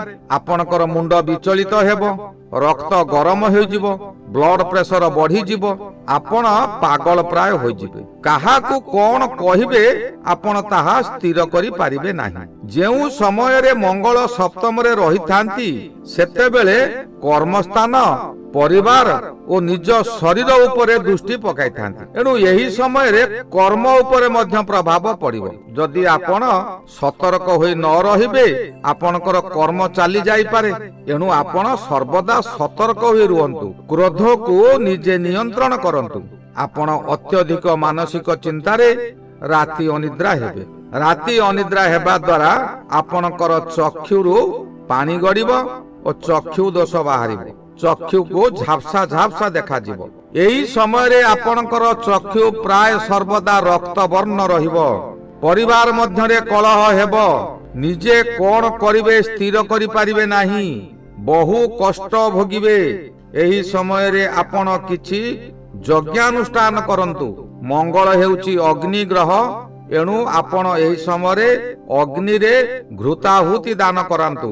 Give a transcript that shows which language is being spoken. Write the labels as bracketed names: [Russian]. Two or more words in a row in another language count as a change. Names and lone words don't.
[Odia] ଆପଣଙ୍କର ମୁଣ୍ଡ ବିଚଳିତ ହେବ। ରକ୍ତ ଗରମ ହୋଇ ଯିବ। ବ୍ଲଡ ପ୍ରେସର ବଢ଼ି ଯିବ। ଆପଣ ପାଗଳ ପ୍ରାୟ ହୋଇ ଯିବେ। କାହାକୁ କଣ କହିବେ ଆପଣ ତାହା ସ୍ଥିର କରି ପାରିବେ ନାହିଁ। ଯେଉଁ ସମୟ ରେ ମଙ୍ଗଳ ସପ୍ତମ ରେ ରହି ଥାନ୍ତି ସେତେବେଳେ କର୍ମସ୍ଥାନ ପରିବାର ଓ ନିଜ ଶରୀର ଉପରେ ଦୃଷ୍ଟି ପକାଇ ଥାନ୍ତି। ଏଣୁ ଏହି ସମୟ ରେ କର୍ମ ଉପରେ ମଧ୍ୟ ପ୍ରଭାବ ପଡ଼ିବ। ଯଦି ଆପଣ ସତର୍କ ହୋଇ ନ ରହିବେ ଆପଣଙ୍କର କର୍ମ ଚାଲି ଯାଇ ପାରେ। ଏଣୁ ଆପଣ ସର୍ବଦା ସତର୍କ ହୋଇ ରୁହନ୍ତୁ। କ୍ରୋଧ କୁ ନିଜେ ନିୟନ୍ତ୍ରଣ କରନ୍ତୁ। ଆପଣ ଅତ୍ୟଧିକ ମାନସିକ ଚିନ୍ତାରେ ରାତି ଅନିଦ୍ରା ହେବେ। ରାତି ଅନିଦ୍ରା ହେବା ଦ୍ୱାରା ଆପଣଙ୍କର ଚକ୍ଷୁରୁ ପାଣି ଗଡ଼ିବ ଓ ଚକ୍ଷୁ ଦୋଷ ବାହାରିବ। ଚକ୍ଷୁ କୁ ଝାପସା ଝାପସା ଦେଖା ଯିବ। ଏହି ସମୟ ରେ ଆପଣଙ୍କର ଚକ୍ଷୁ ପ୍ରାୟ ସର୍ବଦା ରକ୍ତ ବର୍ଣ୍ଣ ରହିବ। ପରିବାର ମଧ୍ୟରେ କଳହ ହେବ। ନିଜେ କଣ କରିବେ ସ୍ଥିର କରି ପାରିବେ ନାହିଁ। ବହୁ କଷ୍ଟ ଭୋଗିବେ। ଏହି ସମୟ ରେ ଆପଣ କିଛି ଯଜ୍ଞାନୁଷ୍ଠାନ କରନ୍ତୁ। ମଙ୍ଗଳ ହେଉଛି ଅଗ୍ନି ଗ୍ରହ। ଏଣୁ ଆପଣ ଏହି ସମୟ ରେ ଅଗ୍ନି ରେ ଘୃତାହୁତି ଦାନ କରନ୍ତୁ।